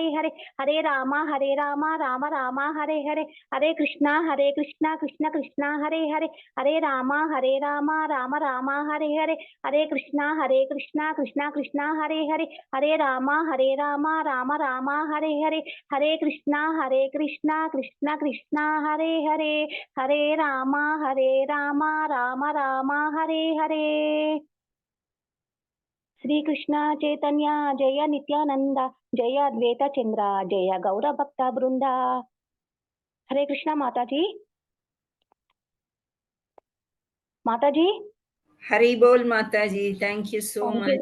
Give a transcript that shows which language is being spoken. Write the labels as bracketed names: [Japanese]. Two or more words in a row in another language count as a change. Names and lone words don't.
[Sanskrit] హరే, హరే రామ రామ రామ హరే హరే, హరే కృష్ణ కృష్ణ కృష్ణ హరే హరే, హరే రామ రామ రామ హరే హరే, హరే కృష్ణ కృష్ణ కృష్ణ హరే హరే, హరే రామ రామ రామ హరే హరే, హరే కృష్ణ కృష్ణ కృష్ణ హరే హరే, హరే రామ రామ రామ హరే హరే. శ్రీకృష్ణ చైతన్య జయ నిత్యానంద, జయ అద్వైత చంద్ర, జయ గౌర భక్త బృంద. [Telugu] హరే కృష్ణ మాతాజీ. మాతాజీ. [Hindi] हरि बोल माताजी. [English] thank you so much.